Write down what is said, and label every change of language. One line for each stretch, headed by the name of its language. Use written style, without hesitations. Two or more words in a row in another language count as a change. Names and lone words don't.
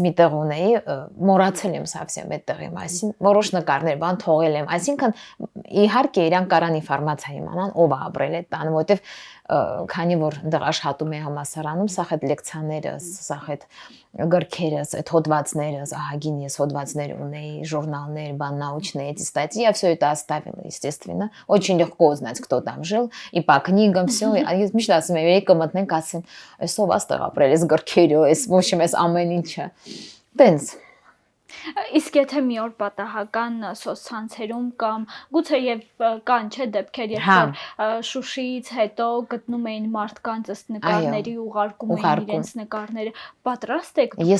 Armenian: մի տեղ ունեի, մոռացել եմ совсем այդ տեղի մասին, որոշ նկարներ բան թողել եմ, այսինքն իհարկե իրան կարան ինֆորմացիա իմանան, ով է ապրել այդ տանը, որտեվ քանի որ դեռ աշխատում եմ համալսարանում, սաղ այդ լեկցիաներս, սաղ այդ գրքերս, այդ հոդվածներս, ահագին ես հոդվածներ ունեի, ժուրնալներ, բան
Russian: научные эти статьи, я все это оставила, естественно. Очень легко узнать, кто там жил, и по книгам все.
Armenian: Ես միշտ ասում եմ, եկեք մտնենք, ասեմ, այսով աստղ ապրել, այս գրքերը, այս ոչ եմ, այս ամեն ինչը։ Տենց Իսկ եթե մի օր պատահական սոցցանցերում կամ գուցե եւ կան չէ դեպքեր, երբ որ Շուշիից հետո գտնում էին մարդկանց ըստ նկարների, ուղարկում էին իրենց նկարները, պատրաստ եք դուք։